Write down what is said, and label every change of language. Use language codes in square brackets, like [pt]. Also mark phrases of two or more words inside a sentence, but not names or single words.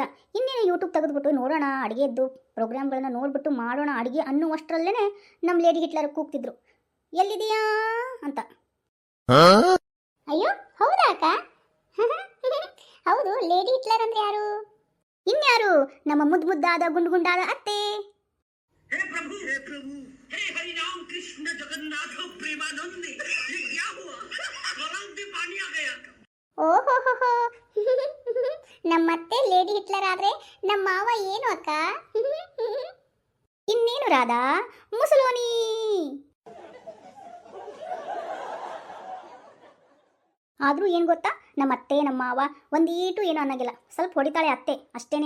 [kn] ಇನ್ನೇನು ಯೂಟ್ಯೂಬ್ ತೆಗೆದುಬಿಟ್ಟು ನೋಡೋಣ, ಅಡುಗೆದ್ದು ಪ್ರೋಗ್ರಾಮ್ಗಳನ್ನ ನೋಡಿಬಿಟ್ಟು ಮಾಡೋಣ ಅಡುಗೆ ಅನ್ನುವಷ್ಟರಲ್ಲೇ ನಮ್ಮ ಲೇಡಿ ಹಿಟ್ಲರ್ ಕೂಗ್ತಿದ್ರು, ಎಲ್ಲಿದೆಯಾ ಅಂತ. ಅಯ್ಯೋ ಹೌದಾ ಅಕ್ಕ? ಹೌದು, ಲೇಡಿ ಹಿಟ್ಲರ್ ಅಂದ್ರೆ ಯಾರು? ಇನ್ಯಾರು? ನಮ್ಮ ಮುದ್ದಾದ ಗುಂಡು ಗುಂಡಾದ ಅತ್ತೆ. [hi] हे प्रभु हे हरि राम कृष्ण जगन्नाथ प्रेमानंद, ये क्या हुआ? गलाव में पानी आ गया। [kn] ಓಹೋ, ನಮ್ಮತ್ತೆ ಲೇಡಿ ಹಿಟ್ಲರ್ ಆದ್ರೆ ನಮ್ಮ ಮಾವ ಏನು ಅಕ್ಕ? ಇನ್ನೇನು ರಾಧಾ, ಮುಸಲೋನಿ. ಆದರೂ ಏನು ಗೊತ್ತಾ, ನಮ್ಮ ಅತ್ತೆ ನಮ್ಮ ಮಾವ ಒಂದೀಟು ಏನೂ ಅನ್ನೋಂಗಿಲ್ಲ, ಸ್ವಲ್ಪ ಹೊಡಿತಾಳೆ ಅತ್ತೆ ಅಷ್ಟೇನೆ.